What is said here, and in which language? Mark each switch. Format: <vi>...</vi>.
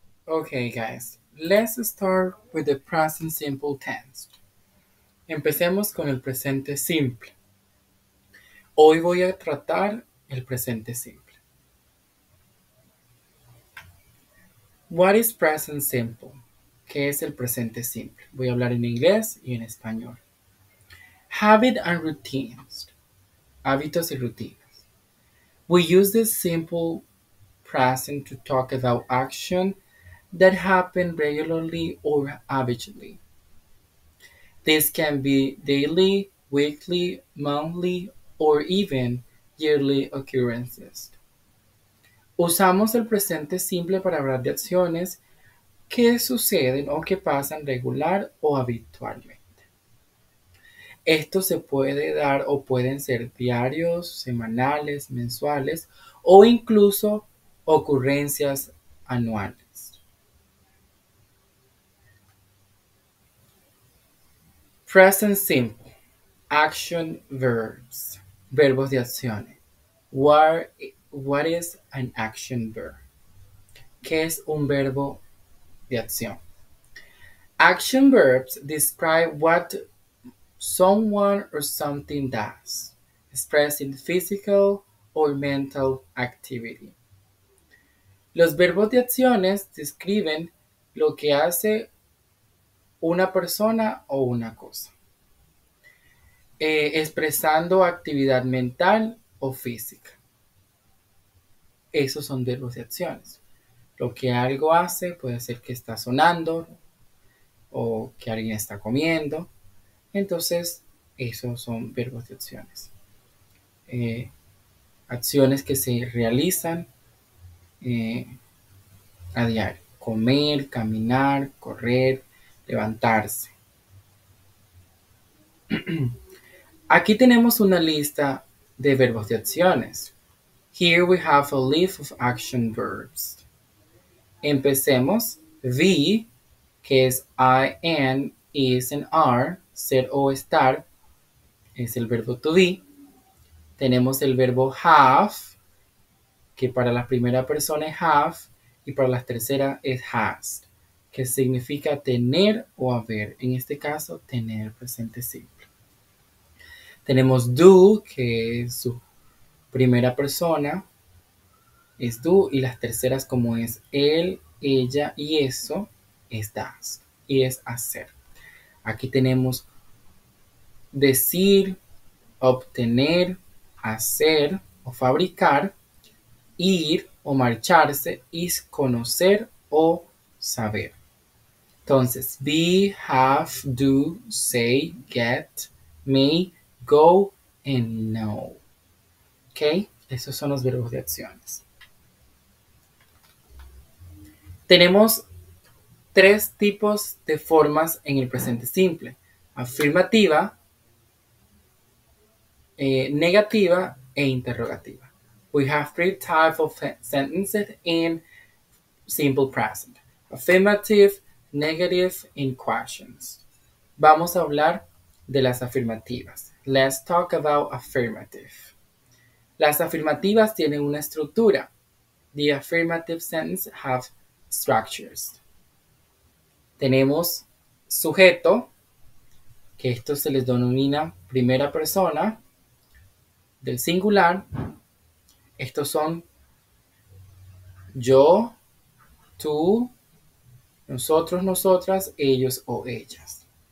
<en>Okay, guys, let's start with the present simple tense.</en> <es>Empecemos con el presente simple. Hoy voy a tratar el presente simple.</es> <en>What is present simple?</en> <es>¿Qué es el presente simple? Voy a hablar en inglés y en español.</es> <en>Habit and routines.</en> <es>Hábitos y rutinas.</es> <en>We use this simple present to talk about action that happen regularly or habitually. This can be daily, weekly, monthly, or even yearly occurrences.</en> <es>Usamos el presente simple para hablar de acciones que suceden o que pasan regular o habitualmente. Esto se puede dar o pueden ser diarios, semanales, mensuales o incluso ocurrencias anuales.</es> <en>Present simple. Action verbs.</en> <es>Verbos de acciones.</es> <en>What is an action verb?</en> <es>¿Qué es un verbo de acción? Action verbs describe what someone or something does, expressing physical or mental activity. Los verbos de acciones describen lo que hace una persona o una cosa, expresando actividad mental o física. Esos son verbos de acciones. Lo que algo hace puede ser que está sonando o que alguien está comiendo. Entonces, esos son verbos de acciones. Acciones que se realizan a diario. Comer, caminar, correr, levantarse. Aquí tenemos una lista de verbos de acciones.</es> <en>Here we have a list of action verbs.</en> <es>Empecemos. Be, que es I, am, is and are, ser o estar, es el verbo to be. Tenemos el verbo have, que para la primera persona es have y para la tercera es has, que significa tener o haber. En este caso, tener presente simple. Tenemos do, que es su primera persona, es do, y las terceras como es él, ella y eso, es das, y es hacer. Aquí tenemos decir, obtener, hacer o fabricar, ir o marcharse, y conocer o saber.</es> <en>Entonces, be, have, do, say, get, may, go, and know. ¿Ok?</en> <es>Esos son los verbos de acciones. Tenemos tres tipos de formas en el presente simple: afirmativa, negativa e interrogativa.</es> <en>We have three types of sentences in simple present: affirmative, negative, and questions.</en> <es>Vamos a hablar de las afirmativas.</es> <en>Let's talk about affirmative.</en> <es>Las afirmativas tienen una estructura.</es> <en>The affirmative sentences have structures.</en> <es>Tenemos sujeto, que esto se les denomina primera persona del singular. Estos son yo, tú, nosotros, nosotras, ellos o ellas.</es>